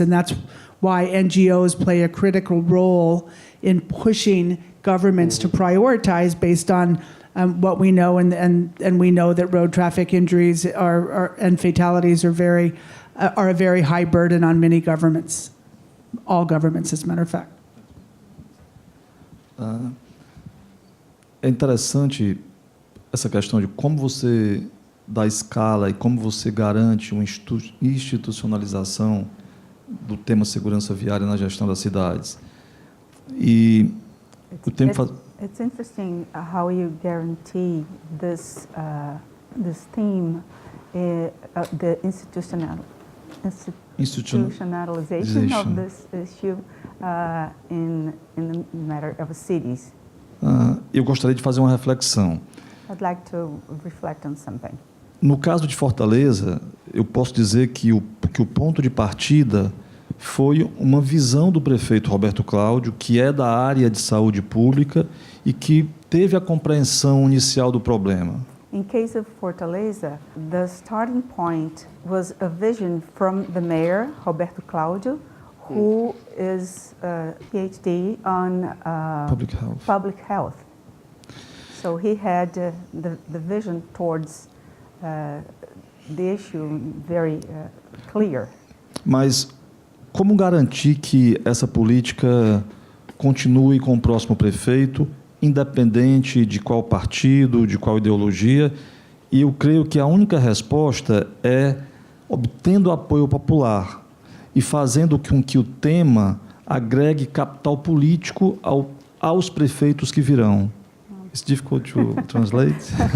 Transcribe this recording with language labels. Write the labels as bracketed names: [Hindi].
[English] And that's why NGOs play a critical role in pushing governments to prioritize based on what we know, and we know that road traffic injuries and fatalities are a very high burden on many governments, all governments, as a matter of fact. [Portuguese] É interessante essa questão de como você dá escala e como você garante uma institucionalização do tema segurança viária na gestão das cidades. E o tema [English] It's interesting how you guarantee this theme, the institutionalization of this issue in the matter of cities. [Portuguese] Eu gostaria de fazer uma reflexão. [English] I'd like to reflect on something. [Portuguese] No caso de Fortaleza, eu posso dizer que o ponto de partida foi uma visão do prefeito Roberto Cláudio, que é da área de saúde pública e que teve a compreensão inicial do problema. [English] In case of Fortaleza, the starting point was a vision from the mayor, Roberto Cláudio, who is a PhD on public health. So he had the vision towards the issue very clear. [Portuguese] Mas como garantir que essa política continue com o próximo prefeito, independente de qual partido, de qual ideologia? E eu creio que a única resposta é obtendo apoio popular e fazendo com que o tema agregue capital político aos prefeitos que virão. [English] It's difficult to translate.